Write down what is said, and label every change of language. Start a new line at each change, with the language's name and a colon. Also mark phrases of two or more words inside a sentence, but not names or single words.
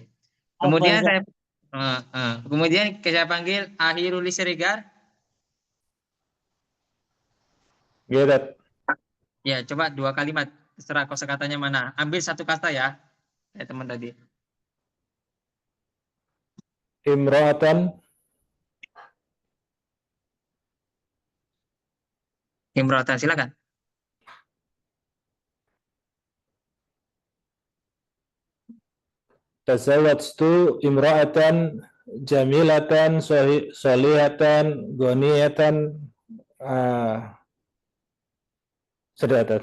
Indonesian: Kemudian saya kemudian saya panggil Ahi Ruli Siregar. Gedat. Ya, coba dua kalimat. Terserah kosakatanya mana. Ambil satu kata ya. Teman tadi. Imro'atan. Imro'atan, silakan.
Arabic: تزوجت امرأة جميلة صالحة غنية sedatat.